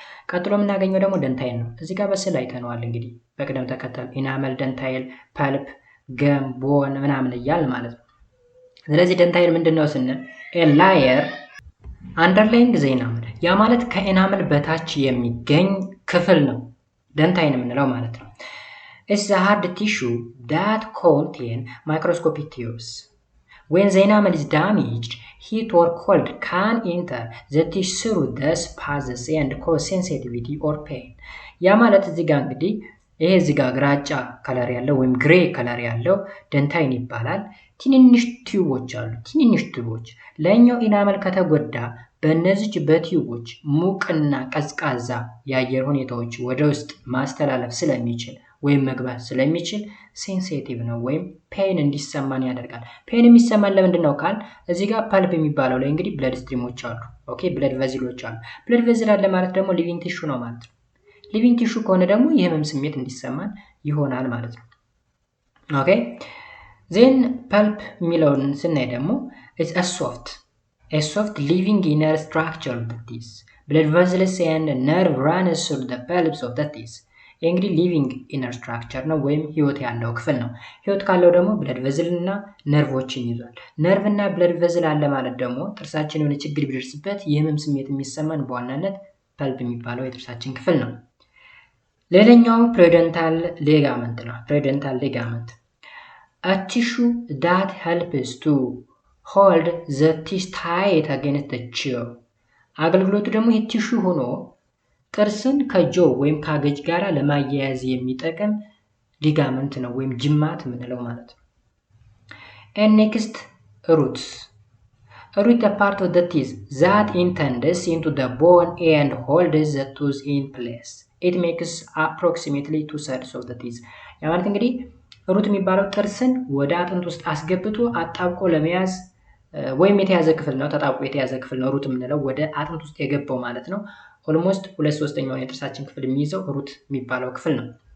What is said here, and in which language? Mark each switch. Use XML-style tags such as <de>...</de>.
<am>ቀጥሎ የምናገኘው ደግሞ ደንታይል ነው። እዚህ ጋር በስዕል አይተነዋል እንግዲህ በቅደም ተከተል ኢናመል፣ ደንታይል፣ ፐልፕ፣ ገም፣ ቦን ምናምን እያል ማለት ነው። ስለዚህ ደንታይል ምንድነው ስንል ላየር አንደርላይንግ ዘ ኢናመል፣ ያ ማለት ከኢናመል በታች የሚገኝ ክፍል ነው ደንታይል የምንለው ማለት ነው።</am> <en>It's the hard tissue that contain microscopic tubes. When the enamel is damaged, heat or cold can enter the tissue through these passes and cause sensitivity or pain.</en> <am>ያ ማለት እዚህ ጋር እንግዲህ ይሄ እዚህ ጋር ግራጫ ከለር ያለው ወይም ግሬ ከለር ያለው ደንታይን ይባላል። ትንንሽ ቲዩቦች አሉ። ትንንሽ ቲዩቦች ላይኛው ኢናመል ከተጎዳ በእነዚህ በቲዩቦች ሙቅና ቀዝቃዛ የአየር ሁኔታዎች ወደ ውስጥ ማስተላለፍ ስለሚችል ወይም መግባት ስለሚችል ሴንሲቲቭ ነው ወይም ፔን እንዲሰማን ያደርጋል። ፔን የሚሰማን ለምንድን ነው ካል እዚህ ጋር ፐልፕ የሚባለው ላይ እንግዲህ ብለድ ስትሪሞች አሉ። ኦኬ ብለድ ቨዝሎች አሉ። ብለድ ቨዝል አለ ማለት ደግሞ ሊቪንግ ቲሹ ነው ማለት ነው። ሊቪንግ ቲሹ ከሆነ ደግሞ የህመም ስሜት እንዲሰማን ይሆናል ማለት ነው። ኦኬ ዜን ፐልፕ የሚለውን ስናይ ደግሞ</am> <en>it's a soft living inner structure of the teeth. Blood vessels and nerve runs through the pulps of the teeth.</en> <am>እንግዲህ ሊቪንግ ኢነር ስትራክቸር ነው ወይም ህይወት ያለው ክፍል ነው። ህይወት ካለው ደግሞ ብለድ ቨዝል እና ነርቮችን ይዟል። ነርቭ እና ብለድ ቨዝል አለ ማለት ደግሞ ጥርሳችን የሆነ ችግር ቢደርስበት የህመም ስሜት የሚሰማን በዋናነት ፐልፕ የሚባለው የጥርሳችን ክፍል ነው። ሌላኛው ፕሬደንታል ሌጋመንት ነው። ፕሬደንታል ሌጋመንት</am> <en>a tissue that helps to hold the teeth tight against the jaw</en> <am>አገልግሎቱ ደግሞ ይህ ቲሹ ሆኖ ጥርስን ከጆ ወይም ካገጅ ጋራ ለማያያዝ የሚጠቅም ሊጋመንት ነው ወይም ጅማት ምንለው ማለት ነው።</am> <en>and next roots. Root a part of the teeth that enters into the bone and holds the tooth in place. It makes approximately 2/3 of the teeth.</en> <am>ያ ማለት እንግዲህ ሩት የሚባለው ጥርስን ወደ አጥንት ውስጥ አስገብቶ አጣብቆ ለመያዝ ወይም የተያዘ ክፍል ነው። ተጣብቆ የተያዘ ክፍል ነው ሩት የምንለው ወደ አጥንት ውስጥ የገባው ማለት ነው። ኦልሞስት 2/3 የጥርሳችን ክፍል የሚይዘው ሩት የሚባለው ክፍል ነው።</am>